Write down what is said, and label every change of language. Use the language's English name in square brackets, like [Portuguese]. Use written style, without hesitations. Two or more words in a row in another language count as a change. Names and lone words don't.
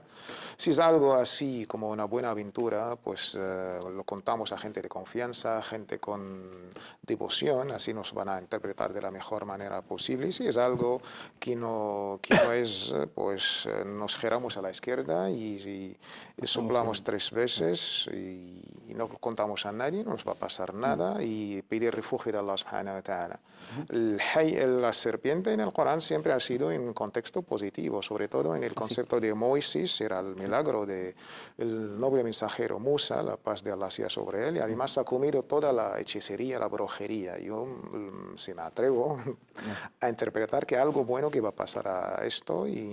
[Spanish] Si es algo así como una buena aventura, pues lo contamos a gente de confianza, gente con devoción, así nos van a interpretar de la mejor manera posible. Si es algo que no es, pues nos giramos a la izquierda y soplamos 3 veces y no contamos a nadie, no nos va a pasar nada, y pedir refugio de [Arabic] الله سبحانه وتعالى. [Spanish] La serpiente en el Corán siempre ha sido en un contexto positivo, sobre todo en el concepto de Moisés, era el milagro del noble mensajero Musa, la paz de Allah sea sobre él, y además ha comido toda la hechicería, la brujería. Yo, si me atrevo a interpretar que algo bueno que va a pasar a esto, y